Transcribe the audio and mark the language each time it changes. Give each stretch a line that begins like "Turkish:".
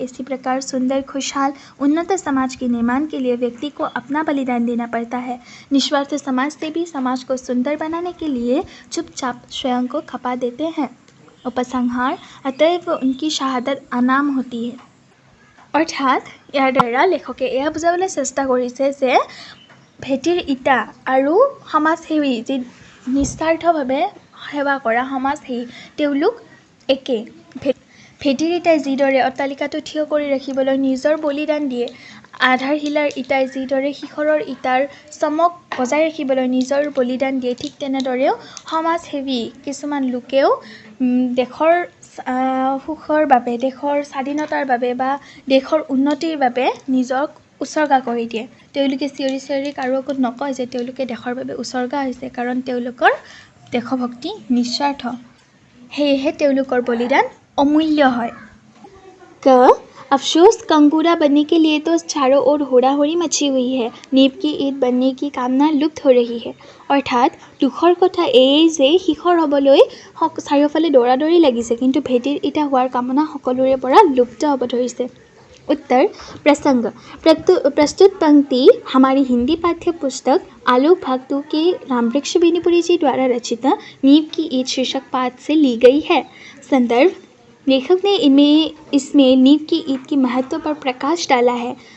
Hindi: इसी प्रकार सुंदर, खुशहाल, उन्नत समाज के निर्माण के लिए व्यक्ति को अपना बलिदान देना पड़ता है। निस्वार्थ समाज से भी समाज को सुंदर बनाने के लिए चुपचाप स्वयं को खपा देते हैं। उपसंहार, अतएव उनकी शहादत अनाम होती है।
Assamese: अर्थात ইয়াৰ দ্বাৰা লেখকে এয়া বুজাবলৈ চেষ্টা কৰিছে যে ভেটিৰ ইটা আৰু সমাজসেৱী, যি নিস্বাৰ্থভাৱে সেৱা কৰা সমাজসেৱী, তেওঁলোক একে। ভেটিৰ ইটাই যিদৰে অট্টালিকাটো থিয় কৰি ৰাখিবলৈ নিজৰ বলিদান দিয়ে, আধাৰশিলাৰ ইটাই যিদৰে শিখৰৰ ইটাৰ চমক বজাই ৰাখিবলৈ নিজৰ বলিদান দিয়ে, ঠিক তেনেদৰেও সমাজসেৱী কিছুমান লোকেও দেশৰ সুখৰ বাবে, দেশৰ স্বাধীনতাৰ বাবে বা দেশৰ উন্নতিৰ বাবে নিজক উচৰ্গা কৰি দিয়ে। তেওঁলোকে চিঞৰি চিঞৰি কাৰো আগত নকয় যে তেওঁলোকে দেশৰ বাবে উচৰ্গা হৈছে, কাৰণ তেওঁলোকৰ দেশভক্তি নিস্বাৰ্থ, সেয়েহে তেওঁলোকৰ বলিদান
Hindi: अमूल्य है। क अफसोस, कंगूरा बनने के लिए तो चारों ओर होड़ा-होड़ी मची हुई है, नींव की ईंट बनने की कामना लुप्त हो रही है।
Assamese: अर्थात दुखर कथा এই যে শিখৰ হ'বলৈ চাৰিওফালে দৌৰা-দৌৰি লাগিছে, কিন্তু ভেটিৰ ইটা হোৱাৰ কামনা সকলোৰে পৰা লুপ্ত হ'ব ধৰিছে।
Hindi: उत्तर प्रसंग। प्रस्तुत पंक्ति हमारी हिंदी पाठ्य पुस्तक आलोक भाग 2 के रामवृक्ष बेनीपुरी जी द्वारा रचित नींव की ईंट शीर्षक पाठ से ली गई है। संदर्भ, लेखक ने इसमें नींव की ईंट के महत्व पर प्रकाश डाला है।